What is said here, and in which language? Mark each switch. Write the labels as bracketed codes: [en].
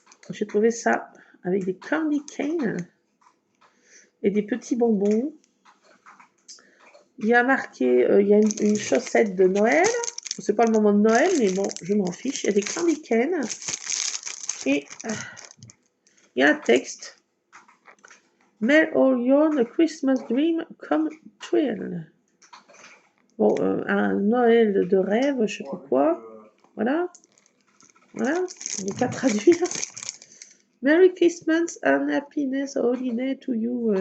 [fr] J'ai trouvé ça avec des candy canes et des petits bonbons. Il y a marqué, il y a une chaussette de Noël. C'est pas le moment de Noël, mais bon, je m'en fiche. Il y a des candy canes et il y a un texte. [en] May all your Christmas dream come true. [fr] Bon, un Noël de rêve, je sais plus quoi. Voilà. Voilà. On n'est pas traduire. [en] Merry Christmas and happiness holiday to you.